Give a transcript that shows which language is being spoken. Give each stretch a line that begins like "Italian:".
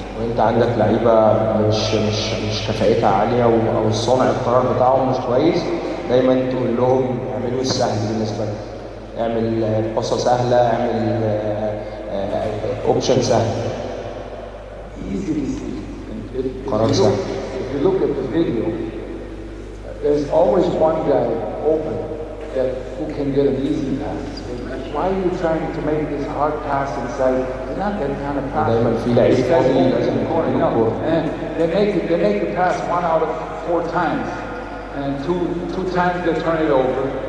Arabic: وانت عندك لعيبه مش كفاءتها عاليه او صانع القرار بتاعهم مش كويس، دايما تقول لهم اعملوا السهل بالنسبه لهم، اعمل باصه سهله، اعمل اوبشن سهل.
English: Easy decision.
Arabic: قرار سهل.
English: If you look at the video, there's always one guy open who can get an easy pass. Why are you trying to make this hard pass inside? It's not that kind of pass.
Arabic: دايما في لعيب فاضي لازم يكون الكورة.
English: And they make the pass 1 out of 4 times, and two times they turn it over.